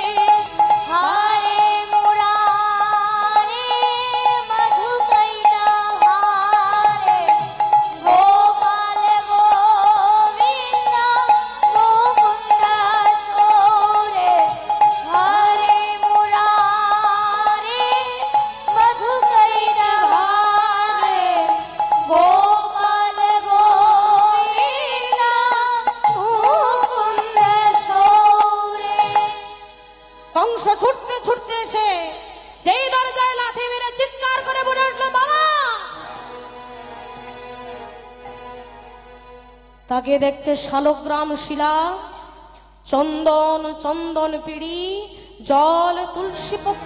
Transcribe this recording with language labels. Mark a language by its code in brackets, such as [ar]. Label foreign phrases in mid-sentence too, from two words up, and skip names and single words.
[sa] हरे मुरारे मधुकैट भारे, गोपाल गोविंद मुकुंद शोरे। हरे मुरारे मधुकैट भारे, गोपाल गोविंद मुकुंद शोरे। [bn] কংস ছুটতে ছুটতে এসে যেই দরজায় লাথি মেরে চিৎকার করে বলে উঠল, বাবা! তাকে দেখছে শালগ্রাম শিলা, চন্দন চন্দন পিড়ি, জল তুলসী পত্র।